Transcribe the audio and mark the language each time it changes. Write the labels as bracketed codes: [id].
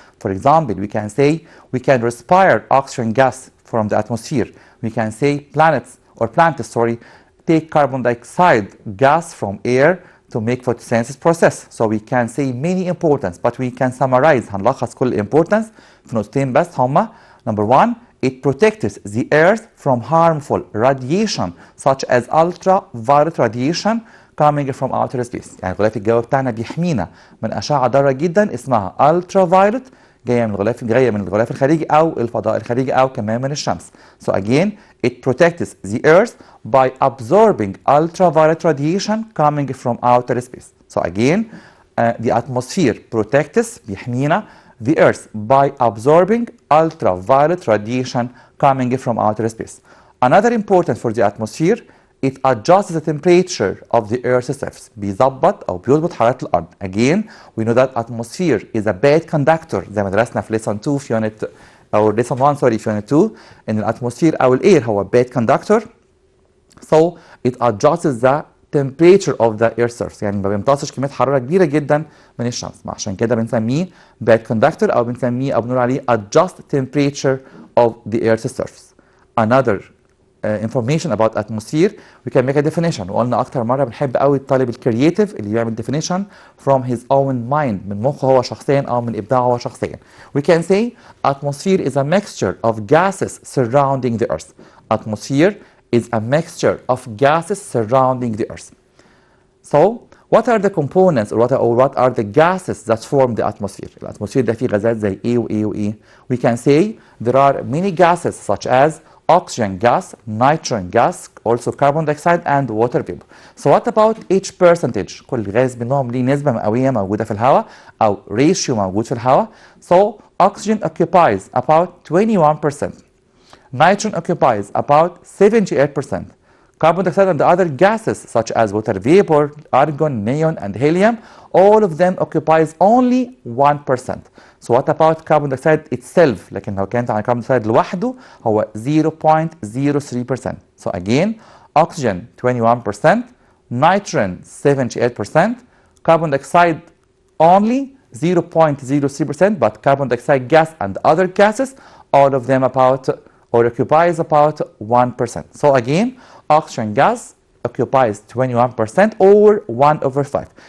[en] For example, we can say we can respire oxygen gas from the atmosphere. We can say plants take carbon dioxide gas from air to make photosynthesis process. So we can say many importance, but we can summarize. [ar] هنلخص كل importance في نقطتين بس هما. [en] Number one, it protects the earth from harmful radiation such as ultraviolet radiation coming from outer space. [ar] يعني الغلاف الجوي بتاعنا بيحمينا من أشعة ضارة جدا اسمها ultraviolet جاية من الغلاف الخارجي أو الفضاء الخارجي أو كمان من الشمس. [en] So again, it protects the earth by absorbing ultraviolet radiation coming from outer space. So again, the atmosphere protects [ar] بيحمينا [en] the earth by absorbing ultraviolet radiation coming from outer space. Another important for the atmosphere, it adjusts the temperature of the earth's surface. [ar] بيظبط أو بيضبط حرارة الأرض. [en] Again, we know that atmosphere is a bad conductor [ar] زي ما درسنا في [en] lesson 2 في unit أو lesson 1 في unit 2 [ar] إن الاتموسفير أو الإير هو [en] bad conductor. So it adjusts the temperature of the earth surface. [ar] يعني ما بيمتصش كمية حرارة كبيرة جدا من الشمس. عشان كده بنسميه bad conductor أو بنسميه أو بنقول عليه [en] adjust temperature of the earth's surface. Another information about atmosphere, we can make a definition. [ar] وقلنا أكتر مرة بنحب قوي الطالب الكرييتيف اللي بيعمل [en] definition from his own mind [ar] من مخه هو شخصيا أو من إبداعه هو شخصيا. [en] We can say atmosphere is a mixture of gases surrounding the earth. Atmosphere is a mixture of gases surrounding the earth. So, what are the components or what are the gases that form the atmosphere? [ar] الاتموسفير ده فيه غازات زي ايه وايه وايه. [en] We can say there are many gases such as oxygen gas, nitrogen gas, also carbon dioxide and water vapor. So what about each percentage? [ar] كل غاز منهم ليه نسبة مئوية موجودة في الهواء أو ratio موجود في الهواء. So [en] oxygen occupies about 21%. Nitrogen occupies about 78%. Carbon dioxide and the other gases such as water vapor, argon, neon, and helium, all of them occupies only 1%. So what about carbon dioxide itself? [ar] لكن لو كانت عن carbon dioxide لوحده هو 0.03%. [en] So again, oxygen 21%, nitrogen 78%, carbon dioxide only 0.03%, but carbon dioxide gas and other gases, all of them about or occupies about 1%. So again, oxygen gas occupies 21% or 1 over 5.